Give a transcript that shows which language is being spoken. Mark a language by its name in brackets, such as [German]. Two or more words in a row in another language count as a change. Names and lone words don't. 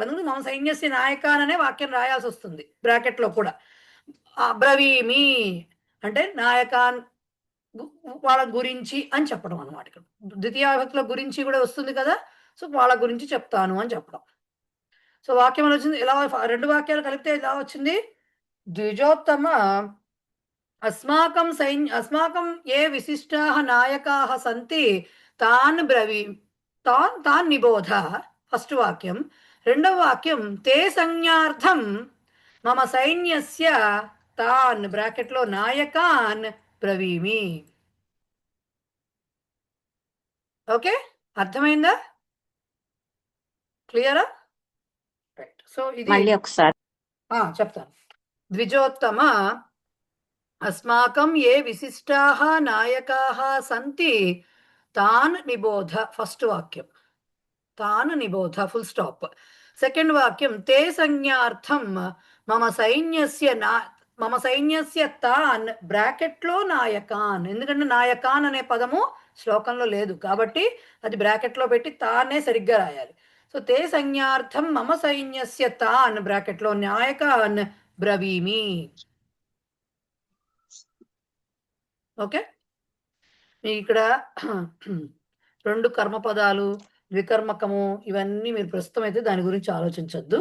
[Telugu] అందుకు మమ సైన్యస్య నాయకాన్ అనే వాక్యం రాయాల్సి వస్తుంది బ్రాకెట్లో కూడా. బ్రవీమి అంటే నాయకాన్ వాళ్ళ గురించి అని చెప్పడం అనమాట. ఇక్కడ ద్వితీయ విభక్తిలో గురించి కూడా వస్తుంది కదా, సో వాళ్ళ గురించి చెప్తాను అని చెప్పడం. సో వాక్యం ఎలా వచ్చింది, ఇలా రెండు వాక్యాలు కలిపితే ఎలా వచ్చింది, ద్విజోత్తమ [Sanskrit] अस्माकं ये विशिष्टाः नायकाः सन्ति तान् तान् निबोध. [Telugu] फस्ट वाक्यं. రెండవ వాక్యం [Sanskrit] ते संज्ञार्थं मम सैन्यस्य तान् ब्राकेट లో నాయకాన్ బ్రవీమి. [Telugu] ఓకే, అర్థమైందా? క్లియరా? రైట్. సో ఇది మళ్ళీ ఒకసారి చెప్తాను. ద్విజోత్తమ [Sanskrit] अस्माकं ये विशिष्टाः नायकाः सन्ति तान् निबोध. फस्ट वाक्यं तान् निबोध [English] full stop. [Sanskrit] सेकंड वाक्यं ते संज्ञार्थं मम सैन्यस्य तान् [Telugu] బ్రాకెట్ లో [Sanskrit] నాయకాన్. [Telugu] ఎందుకంటే నాయకాన్ అనే పదము శ్లోకంలో లేదు కాబట్టి అది బ్రాకెట్ లో పెట్టి తానే సరిగ్గా రాయాలి. [Sanskrit] సో తే సంజ్ఞార్థం మమ సైన్యస్య తాన్ [Telugu] బ్రాకెట్ లో [Sanskrit] నాయకాన్ బ్రవీమి. [Telugu] ఓకే, ఇక్కడ రెండు కర్మపదాలు, ద్వికర్మకము, ఇవన్నీ మీరు ప్రస్తుతం అయితే దాని గురించి ఆలోచించొద్దు.